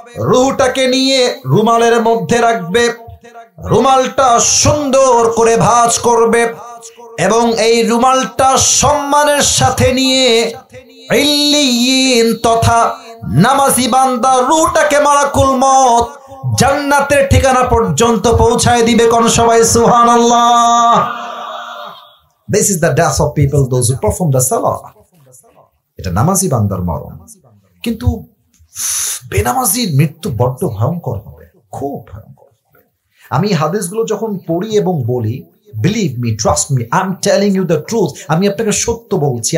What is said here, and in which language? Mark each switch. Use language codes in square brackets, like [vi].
[bn] রূহটাকে নিয়ে রুমালের মধ্যে রাখবে, রুমালটা সুন্দর করে ভাঁজ করবে এবং এই রুমালটা সম্মানের সাথে নিয়ে ইল্লিয়িন তথা নামাজি বান্দা রূহটাকে মালাকুল মউত জান্নাতের ঠিকানা পর্যন্ত পৌঁছায় দিবে। কোন সবাই সুবহানাল্লাহ। [en] This is the death of people, those who perform the salah. [bn] এটা নামাজি বান্দার মরণ। কিন্তু বেনামাজির মৃত্যু বড্ড ভয়ঙ্কর হবে, খুব ভয়ঙ্কর। আমি হাদিসগুলো যখন পড়ি এবং বলি, [en] believe me, trust me, I am telling you the truth, [bn] আমি আপনাকে সত্য বলছি।